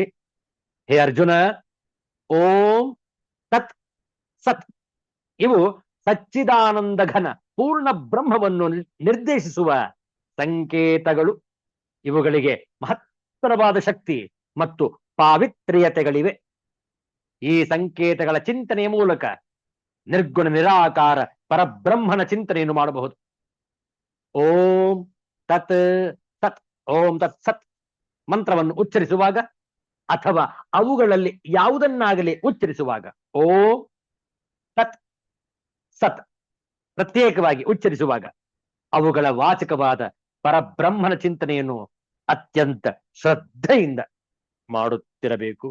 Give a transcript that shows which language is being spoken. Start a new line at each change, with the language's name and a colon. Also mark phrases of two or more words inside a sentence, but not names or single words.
Kannada: ಹೇ ಅರ್ಜುನ,
Sanskrit: ಓಂ ತತ್ ಸತ್
Kannada: ಇವು ಸಚ್ಚಿದಾನಂದ ಘನ ಪೂರ್ಣ ಬ್ರಹ್ಮವನ್ನು ನಿರ್ದೇಶಿಸುವ ಸಂಕೇತಗಳು. ಇವುಗಳಿಗೆ ಮಹತ್ತರವಾದ ಶಕ್ತಿ ಮತ್ತು ಪಾವಿತ್ರ್ಯತೆಗಳಿವೆ. ಈ ಸಂಕೇತಗಳ ಚಿಂತನೆಯ ಮೂಲಕ ನಿರ್ಗುಣ ನಿರಾಕಾರ ಪರಬ್ರಹ್ಮನ ಚಿಂತನೆಯನ್ನು ಮಾಡಬಹುದು.
Sanskrit: ಓಂ ತತ್ ಸತ್, ಓಂ ತತ್ ಸತ್
Kannada: ಮಂತ್ರವನ್ನು ಉಚ್ಚರಿಸುವಾಗ ಅಥವಾ ಅವುಗಳಲ್ಲಿ ಯಾವುದನ್ನಾಗಲಿ ಉಚ್ಚರಿಸುವಾಗ
Sanskrit: ಓಂ ತತ್ ಸತ್
Kannada: ಪ್ರತ್ಯೇಕವಾಗಿ ಉಚ್ಚರಿಸುವಾಗ ಅವುಗಳ ವಾಚಕವಾದ ಪರಬ್ರಹ್ಮನ ಚಿಂತನೆಯನ್ನು ಅತ್ಯಂತ ಶ್ರದ್ಧೆಯಿಂದ ಮಾಡುತ್ತಿರಬೇಕು.